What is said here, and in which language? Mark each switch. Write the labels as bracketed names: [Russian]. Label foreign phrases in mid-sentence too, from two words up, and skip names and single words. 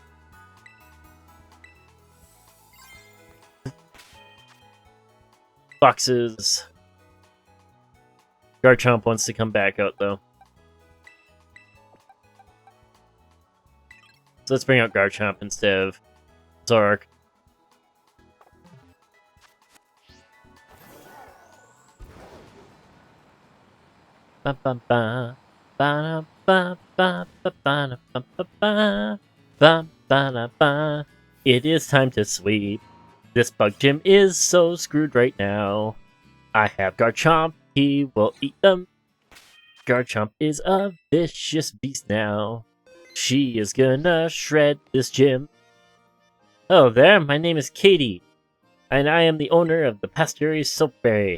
[English] Boxes. Garchomp wants to come back out, though. So let's bring out Garchomp instead of Zoroark. Ba ba ba ba ba ba ba ba ba ba ba ba ba. It is time to sweep. This bug gym is so screwed right now. I have Garchomp, he will eat them. Garchomp is a vicious beast now. She is gonna shred this gym. Hello there, my name is Katie, and I am the owner of the Pasteurized Soapberry.